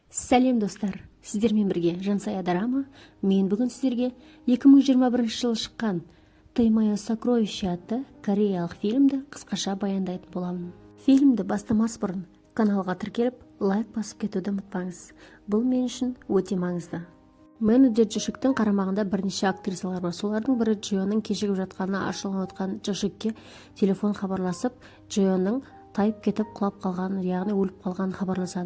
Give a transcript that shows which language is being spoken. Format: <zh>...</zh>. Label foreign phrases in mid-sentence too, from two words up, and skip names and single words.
<kk>Сәлем достар, сіздермен бірге Жансая Дорама. Мен бүгін сіздерге 2021 жылы шыққан «Ты мое сокровище» атты кореялық фильмді қысқаша баяндайтын боламын. Фильмді бастамас бұрын каналға тіркеліп, лайк басып кетуді ұмытпаңыз. Бұл мен үшін өте маңызды. Менеджер Джошиктің қарамағында бірнеше актрисалар бар. Солардың бірі Джионың кешігіп жатқанына ашуланып отқан Джошикке телефон хабарласып, Джионың тайып кетіп құлап қалғанын, яғни өліп қалғанын хабарласады.</kk>